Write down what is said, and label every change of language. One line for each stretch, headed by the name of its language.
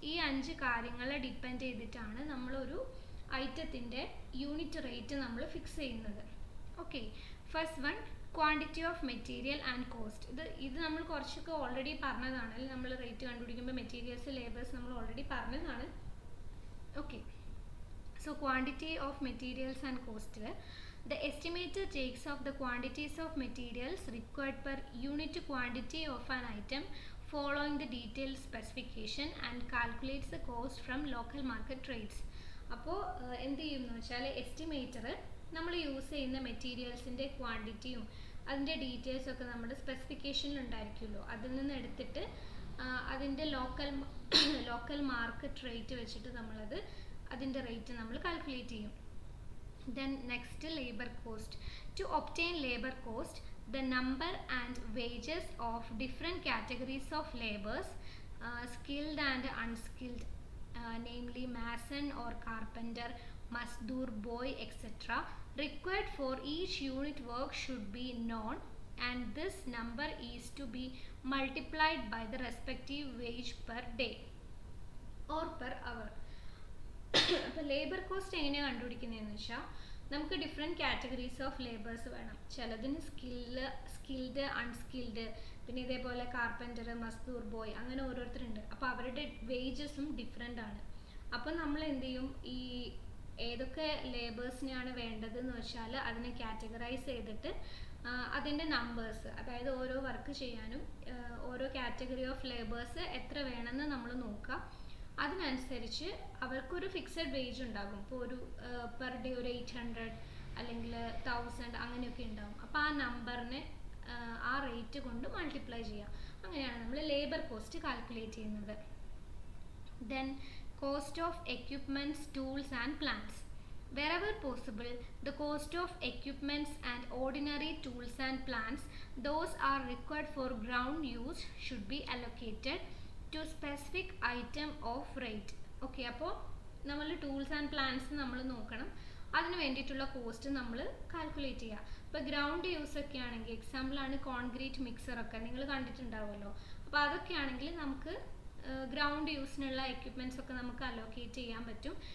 Malayalam: ഈ 5 കാര്യങ്ങളെ ഡിപ്പെൻഡ് ചെയ്തിട്ടാണ് നമ്മളൊരു ഐറ്റത്തിൻ്റെ യൂണിറ്റ് റേറ്റ് നമ്മൾ ഫിക്സ് ചെയ്യുന്നത്.
English: Okay, first one, quantity of material and cost.
Malayalam: ഇത് നമ്മൾ കുറച്ചൊക്കെ ഓൾറെഡി പറഞ്ഞതാണ്, അല്ലെങ്കിൽ നമ്മൾ റേറ്റ് കണ്ടുപിടിക്കുമ്പോൾ മെറ്റീരിയൽസ്, ലേബേഴ്സ് നമ്മൾ ഓൾറെഡി പറഞ്ഞതാണ്.
English: Okay, so quantity of materials and cost. The estimator takes of the quantities of materials required per unit quantity of an item following the detailed specification and calculates the cost from local market rates.
Malayalam: അപ്പോൾ എന്ത് ചെയ്യുമെന്ന് വെച്ചാൽ estimator നമ്മൾ use ചെയ്യുന്ന മെറ്റീരിയൽസിൻ്റെ ക്വാണ്ടിറ്റിയും അതിൻ്റെ details ഒക്കെ നമ്മുടെ സ്പെസിഫിക്കേഷനിൽ ഉണ്ടായിരിക്കുമല്ലോ, അതിൽ നിന്ന് എടുത്തിട്ട് അതിൻ്റെ ലോക്കൽ മാർക്കറ്റ് റേറ്റ് വെച്ചിട്ട് നമ്മളത് അതിൻ്റെ റേറ്റ് നമ്മൾ കാൽക്കുലേറ്റ് ചെയ്യും.
English: Then next, labor cost. To obtain labor cost, the number and wages of different categories of laborers, skilled and unskilled, namely mason or carpenter, mazdoor, boy, etc., required for each unit work should be known, and this number is to be multiplied by the respective wage per day or per hour.
Malayalam: അപ്പോൾ labour cost എങ്ങനെയാണ് കണ്ടുപിടിക്കുന്നതെന്ന് വെച്ചാൽ നമുക്ക് different categories of labours വേണം. ചിലതിന് skilled, unskilled, പിന്നെ ഇതേപോലെ carpenter, മസ്ദൂർ, boy, അങ്ങനെ ഓരോരുത്തരുണ്ട്. അപ്പോൾ അവരുടെ വേജസും ഡിഫറെൻ്റ് ആണ്. അപ്പോൾ നമ്മൾ എന്ത് ചെയ്യും, ഈ ഏതൊക്കെ ലേബേഴ്സിനെയാണ് വേണ്ടതെന്ന് വെച്ചാൽ അതിനെ കാറ്റഗറൈസ് ചെയ്തിട്ട് അതിൻ്റെ നമ്പേഴ്സ്, അതായത് ഓരോ വർക്ക് ചെയ്യാനും ഓരോ കാറ്റഗറി ഓഫ് ലേബേഴ്സ് എത്ര വേണമെന്ന് നമ്മൾ നോക്കുക. അതിനനുസരിച്ച് അവർക്കൊരു ഫിക്സഡ് വേജ് ഉണ്ടാകും. ഇപ്പോൾ ഒരു പെർ ഡേ ഒരു 800 അല്ലെങ്കിൽ 1000 അങ്ങനെയൊക്കെ ഉണ്ടാകും. അപ്പോൾ ആ നമ്പറിനെ ആ റേറ്റ് കൊണ്ട് മൾട്ടിപ്ലൈ ചെയ്യാം. അങ്ങനെയാണ് നമ്മൾ ലേബർ കോസ്റ്റ് കാൽക്കുലേറ്റ് ചെയ്യുന്നത്.
English: Then cost of equipments, tools and plants. Wherever possible, the cost of equipments and ordinary tools and plants, those are required for ground use, should be allocated to specific item of rate.
Malayalam: Okay, അപ്പോൾ നമ്മൾ tools and plants നമ്മൾ നോക്കണം, അതിന് വേണ്ടിയിട്ടുള്ള cost നമ്മൾ calculate ചെയ്യുക. ഇപ്പോൾ ground use ഒക്കെ ആണെങ്കിൽ, എക്സാമ്പിളാണ് കോൺക്രീറ്റ് മിക്സറൊക്കെ നിങ്ങൾ കണ്ടിട്ടുണ്ടാവുമല്ലോ. അപ്പോൾ അതൊക്കെ ആണെങ്കിൽ നമുക്ക് ഗ്രൗണ്ട് യൂസിനുള്ള എക്യുപ്മെൻറ്റ്സ് ഒക്കെ നമുക്ക് അലോക്കേറ്റ് ചെയ്യാൻ പറ്റും.